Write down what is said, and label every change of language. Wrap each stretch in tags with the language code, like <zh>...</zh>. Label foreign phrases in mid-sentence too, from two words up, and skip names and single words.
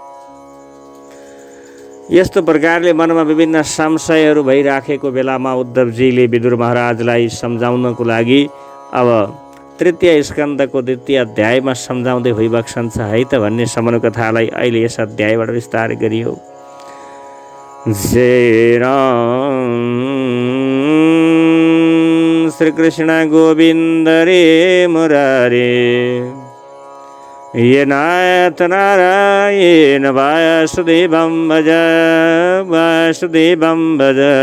<ne>यस्तो प्रकारले मनमा विभिन्न संशयहरू भइराखेको बेलामा उद्धवजीले विदुर महाराजलाई सम्झाउनको लागि अब तृतीय स्कन्धको द्वितीय अध्यायमा सम्झाउँदै होइबक्सन्छ है त भन्ने सम्म कथालाई अहिले यस अध्यायबाट विस्तार गरियो।</ne> <sa>जय राम श्री कृष्ण गोविन्द रे मुरारे, ये नाथ नारायण वासुदेवं भज, वासुदेवं भज,</sa>